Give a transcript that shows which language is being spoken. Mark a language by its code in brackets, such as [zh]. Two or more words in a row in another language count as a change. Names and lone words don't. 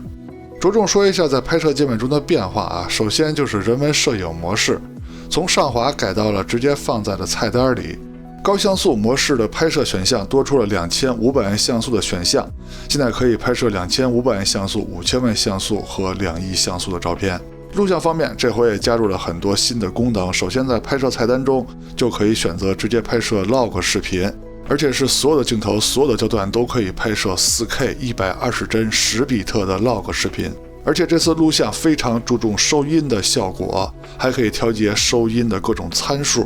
[zh] 着重說一下在拍攝界面中的變化啊，首先就是人文攝影模式，從上滑改到了直接放在了菜單裡。高像素模式的拍攝選項多出了2500萬像素的選項，現在可以拍攝2500萬像素、5000萬像素和2億像素的照片。錄像方面，這回也加入了很多新的功能。首先，在拍攝菜單中就可以選擇直接拍攝 log 視頻，而且是所有的鏡頭、所有的焦段都可以拍攝 4K 120幀10比特的 log 視頻。而且這次錄像非常注重收音的效果，還可以調節收音的各種參數。